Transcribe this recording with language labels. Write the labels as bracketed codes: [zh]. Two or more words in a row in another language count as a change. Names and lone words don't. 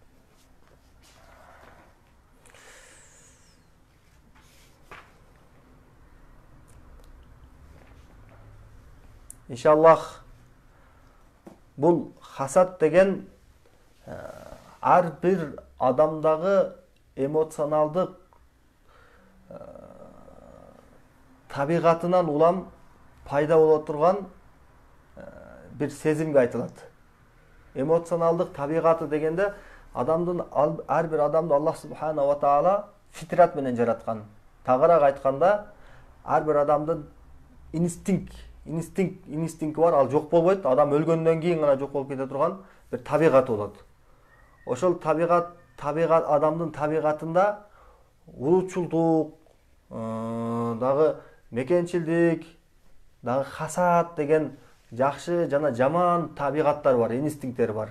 [ky] Иншаллах, бул хасат деген ар бир адамдагы эмоционалдык табигатынан улам пайда боло турган бир сезимге айтылат. Эмоционалдык табигаты дегенде адамдын ар бир адамды Аллах [ar] سبحانه وتعالى [ky] фитрат менен жараткан. Тагыраак айтканда, ар бир адамдын инстинкти бар, ал жок болбойт. Адам өлгөндөн кийин гана жок болуп кете турган бир табигаты болот. Ошол табигат адамдын табигатында улуучулдук, дагы мекенчилдик, дагы хасат деген жакшы жана жаман табигаттар бар, инстинкттер бар.